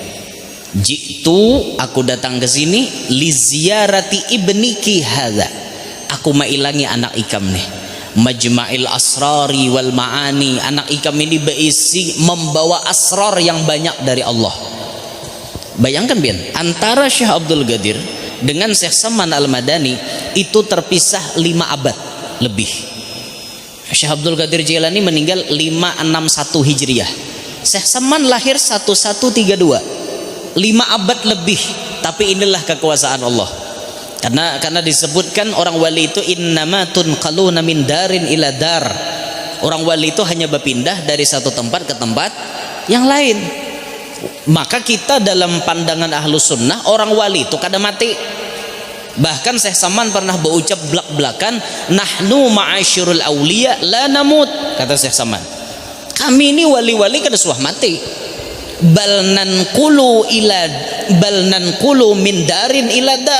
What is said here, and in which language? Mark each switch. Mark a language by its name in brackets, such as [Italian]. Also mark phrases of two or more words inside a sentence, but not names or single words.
[Indonesian] Jitu, aku datang ke sini [Arabic] لزيارة ابنك هذا. [Banjar] Aku mailangi anak ikam nih. [Arabic] مجمع الأسرار والمعاني. [Indonesian] Anak ikam ini berisi membawa asrar yang banyak dari Allah. Bayangkan Bian, antara Syekh Abdul Qadir dengan Syekh Saman Al-Madani itu terpisah 5 abad lebih. Syekh Abdul Qadir Jailani meninggal 561 Hijriah. Syekh Saman lahir 1132. 5 abad lebih, tapi inilah kekuasaan Allah. Karena disebutkan orang wali itu [Arabic] إنما تنقلون من دار إلى دار. [Indonesian] Orang wali itu hanya berpindah dari satu tempat ke tempat yang lain. Maka kita dalam pandangan Ahlus Sunnah orang wali itu kada mati. Bahkan Syekh Saman pernah berucap belak-belakan, [Arabic] نحن معاشر الأولياء لا نموت, [Indonesian] kata Syekh Saman. Kami ini wali-wali kada suah mati. [Arabic] بل ننقل من دار إلى دار.